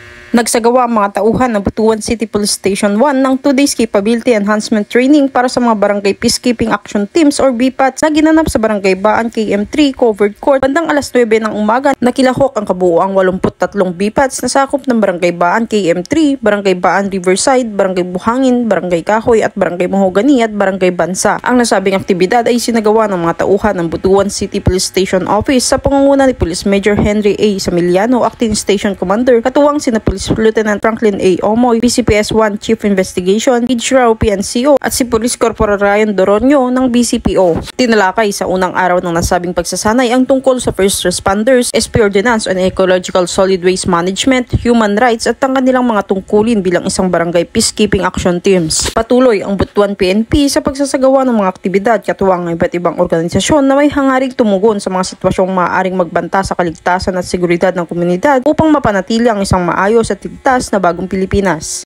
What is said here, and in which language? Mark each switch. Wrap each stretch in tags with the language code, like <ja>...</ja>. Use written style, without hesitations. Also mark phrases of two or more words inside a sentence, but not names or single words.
<tl>Nagsagawa ang mga tauhan ng Butuan City Police Station 1 ng</tl> <en>2 days capability enhancement training</en> <tl>para sa mga barangay peacekeeping action teams or BPATs na ginanap sa Barangay Baan KM3 Covered Court bandang alas 9 ng umaga. Nakilahok ang kabuuang 83 BPATs na sakop ng Barangay Baan KM3, Barangay Baan Riverside, Barangay Buhangin, Barangay Kahoy at Barangay Mahogani at Barangay Bansa. Ang nasabing aktibidad ay sinagawa ng mga tauhan ng Butuan City Police Station Office sa pangunguna ni Police Major Henry A. Samiliano,</tl> <en>Acting Station Commander,</en> <tl>katuwang sina Police Lieutenant Franklin A. Omoy, BCPS-1</tl> <en>Chief Investigation,</en> <tl>Hijrao PNCO at si Police Corporal Ryan Doronio ng BCPO. Tinalakay sa unang araw ng nasabing pagsasanay ang tungkol sa</tl> <en>first responders,</en> <tl>SP Ordinance on Ecological Solid Waste Management,</tl> <en>Human Rights</en> <tl>at ang kanilang mga tungkulin bilang isang</tl> <en>barangay peacekeeping action teams.</en> <tl>Patuloy ang Butuan PNP sa pagsasagawa ng mga aktibidad katuwang ng iba't ibang organisasyon na may hangaring tumugon sa mga sitwasyong maaaring magbanta sa kaligtasan at seguridad ng komunidad upang mapanatili ang isang maayos at ligtas na bagong Pilipinas.</tl>